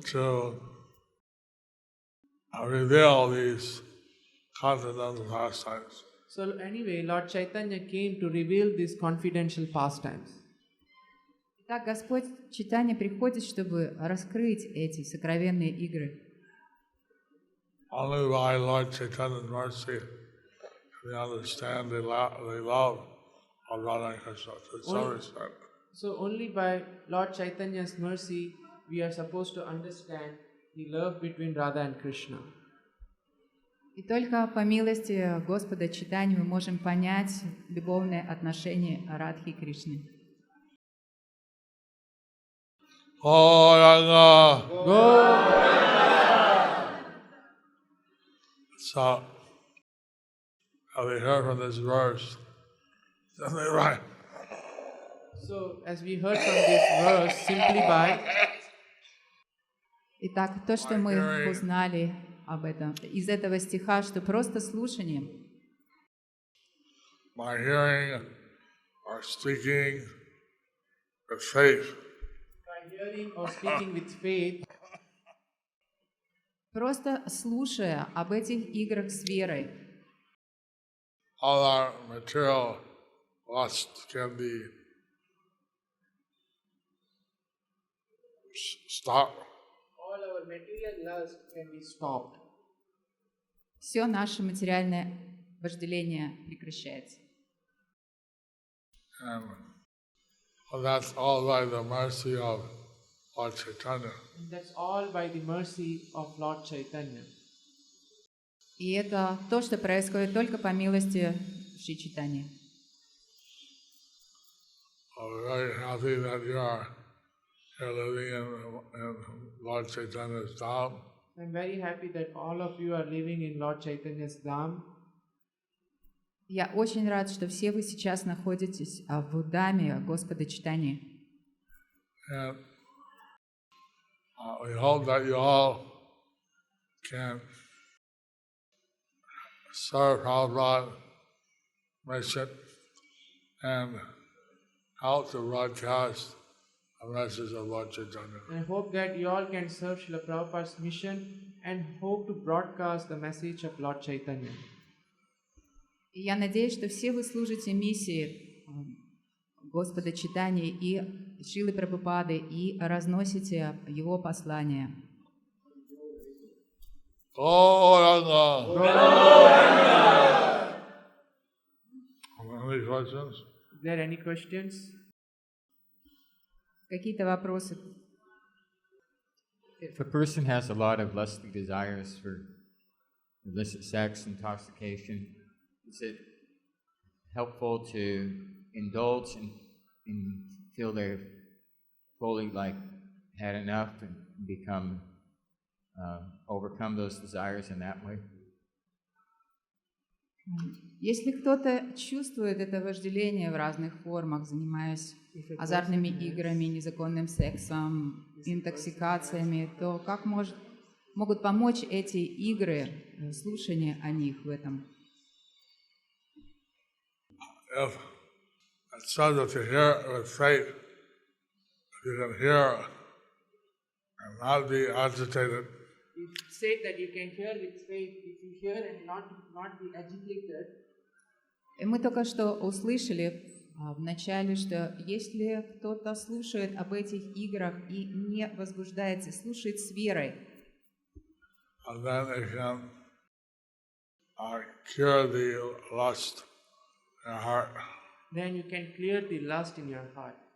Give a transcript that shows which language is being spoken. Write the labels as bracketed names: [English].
[English] to reveal these confidential pastimes. So anyway, Lord Chaitanya came to reveal these confidential pastimes. [Russian] Так Господь Чайтанья приходит, чтобы раскрыть эти сокровенные игры. [English] Only by Lord Chaitanya's mercy we understand the love of Radha and Krishna to some extent. So only by Lord Chaitanya's mercy we are supposed to understand the love between Radha and Krishna. [Russian] И только по милости Господа Чайтаньи мы можем понять любовные отношения Радхи и Кришны. [English] Gauranga. So, as we heard from this verse, simply right. So, as we heard from this verse, simply by [Russian] Итак, то, что мы узнали об этом, из этого стиха, что просто слушанием, [English] by hearing or speaking with faith, by hearing or speaking with faith, [Russian] просто слушая об этих играх с верой, [English] all our material lust can be stopped. all our material lust can be stopped. [Russian] все наше материальное вожделение прекращается. [English] And that's all by the mercy of Lord Chaitanya. And that's all by the mercy of Lord Chaitanya. [Russian] И это то, что происходит только по милости Шри Чайтаньи. [English] I'm very happy that you are here living in Lord Chaitanya's dham. I'm very happy that all of you are living in Lord Chaitanya's dham. [Russian] Я очень рад, что все вы сейчас находитесь в Даме Господа Чайтаньи. [English] And we hope that you all can serve Prabhupada mission and help to broadcast the message of Lord Chaitanya. I hope that you all can serve Srila Prabhupada's mission and hope to broadcast the message of Lord Chaitanya. [Russian] И я надеюсь, что все вы служите миссии Господа Чайтаньи и Шрилы Прабхупады и разносите его послание. [English] Gauranga. Any questions? Is there any questions? [Russian] Какие-то вопросы? [English] If a person has a lot of lusty desires for illicit sex, intoxication, is it helpful to indulge and feel they're fully had enough and become overcome those desires in that way? [Russian] Если кто-то чувствует это вожделение в разных формах, занимаясь азартными играми, незаконным сексом, интоксикациями, то как могут помочь эти игры, слушание о них в этом? [English] If it's said that you hear with faith, if you can hear and not be agitated, It said that you can hear with faith if you hear and not be agitated. [Russian] И мы только что услышали в начале, что если кто-то слушает об этих играх и не возбуждается, слушает с верой, [English] and then it can cure the lust in your heart. then you can clear the lust in your heart.